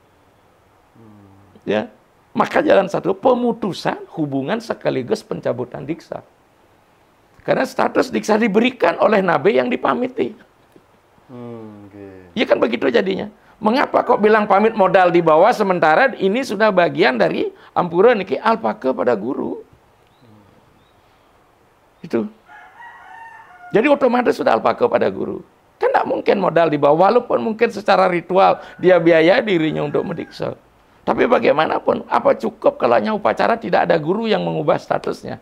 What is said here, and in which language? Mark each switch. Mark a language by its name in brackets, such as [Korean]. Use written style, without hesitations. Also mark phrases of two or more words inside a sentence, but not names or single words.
[Indonesian] Ya, maka jalan satu, pemutusan hubungan sekaligus pencabutan diksa. Karena status diksa diberikan oleh nabe yang dipamiti. Ya kan begitu jadinya. Mengapa kok bilang pamit modal di bawah sementara ini sudah bagian dari [Balinese] ampura niki [Indonesian] alpaka pada guru. Itu. Jadi otomatis sudah alpaka pada guru. Kan tidak mungkin modal di bawah, walaupun mungkin secara ritual dia biaya dirinya untuk mendiksa. Tapi bagaimanapun, apa cukup kalau hanya upacara tidak ada guru yang mengubah statusnya?